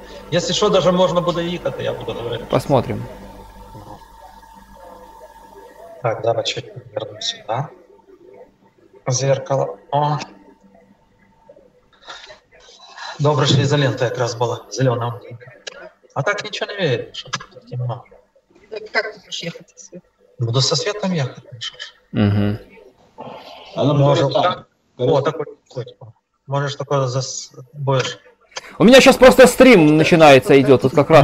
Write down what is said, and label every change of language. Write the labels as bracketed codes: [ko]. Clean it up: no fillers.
[ru] Если что, даже можно [uk] буде їхати, [ru] я буду говорить. Посмотрим. Так, давай чуть верну сюда. Зеркало. О. [uk] Добре, що ізолента якраз була зелена. А так нічого не видно, що тут темно. [ru] Как ты будешь ехать со светом? Буду со светом ехать. Угу. Можешь так? О, такой. Можешь такое будешь. У меня сейчас просто стрим начинается, идет тут как раз.